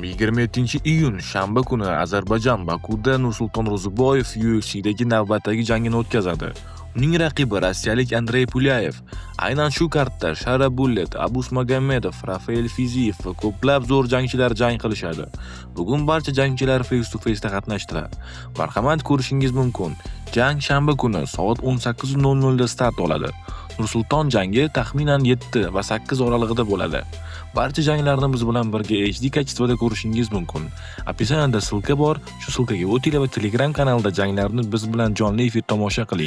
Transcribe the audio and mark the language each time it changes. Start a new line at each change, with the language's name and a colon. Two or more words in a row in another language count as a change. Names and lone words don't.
Uzbek: 27-iyun shanba kuni Ozarbayjon Bakuda Nursulton Ro'ziboyev UFC'dagi navbatdagi jangini o'tkazadi. Uning raqibi rossiyalik Andrey Pulyayev. Aynan shu kartda Shara Bullet, Abus Magomedov, Rafael Fiziyev va ko'plab zo'r jangchilar jang qilishadi. Bugun barcha jangchilar
English: face to face
Uzbek: da qatnashdilar. Marhamat, ko'rishingiz mumkin. Jang shanba kuni soat 18:00 da start oladi. Nursulton jangi taxminan 7 va 8 oralig'ida bo'ladi. Barcha janglarni biz bilan birga HD kачествоda ko'rishingiz mumkin. Описаниеda silka bor, shu silkaga o'tinglar va Telegram kanalida janglarni biz bilan jonli efir tomosha qiling.